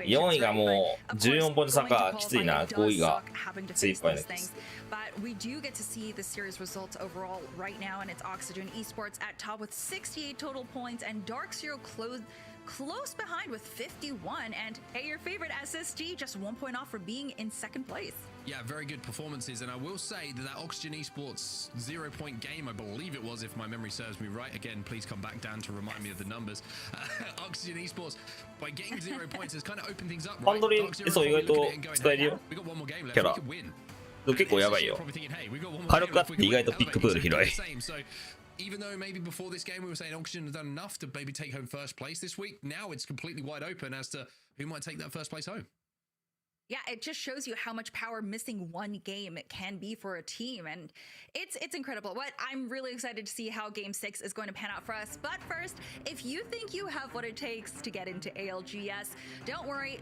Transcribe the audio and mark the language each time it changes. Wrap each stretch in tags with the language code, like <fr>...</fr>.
<ja>4位がもう14ポイント差か。きついな。5位が精一杯のやつ。</ja> <en>But we do get to see the series results overall right now, and it's Oxygen Esports at top with 68 total points, and Dark Zero close behind with 51. And hey, your favorite SSG just 1 point off for being in second place. Yeah, very good performances, and I will say that Oxygen Esports 0-point game, I believe it was, if my memory serves me right. Again, please come back down to remind me of the numbers. Oxygen Esports, by getting 0 points, has kind of opened things up.</en> <ja>ハンドリング、そう意外と使えるよ。キャラ。結構やばいよ。火力あって意外とピックプール広い。</ja> <en>Even though maybe before this game we were saying Oxygen had done enough to maybe take home first place this week, now it's completely wide open as to who might take that first place home. Yeah, it just shows you how much power missing one game it can be for a team, and it's incredible. What I'm really excited to see how Game 6 is going to pan out for us. But first, if you think you have what it takes to get into ALGS, don't worry.</en>